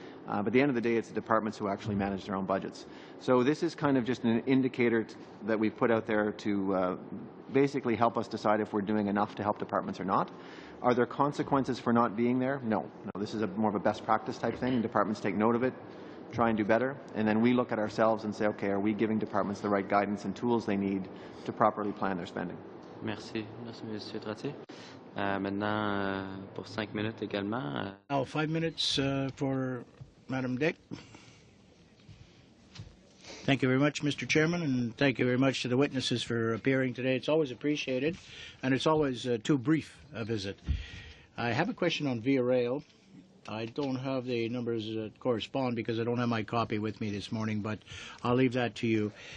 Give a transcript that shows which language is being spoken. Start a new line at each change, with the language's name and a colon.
English: But at the end of the day, it's the departments who actually manage their own budgets. So this is kind of just an indicator that we've put out there to basically help us decide if we're doing enough to help departments or not. Are there consequences for not being there? No. This is more of a best practice type thing, and departments take note of it, try and do better, and then we look at ourselves and say, okay, are we giving departments the right guidance and tools they need to properly plan their spending?
French: Merci. Merci, Monsieur Trottier. Maintenant, pour 5 minutes également.
English: Now, 5 minutes for Madam Dick. Thank you very much, Mr. Chairman, and thank you very much to the witnesses for appearing today. It's always appreciated, and it's always too brief a visit. I have a question on Via Rail. I don't have the numbers that correspond because I don't have my copy with me this morning, but I'll leave that to you.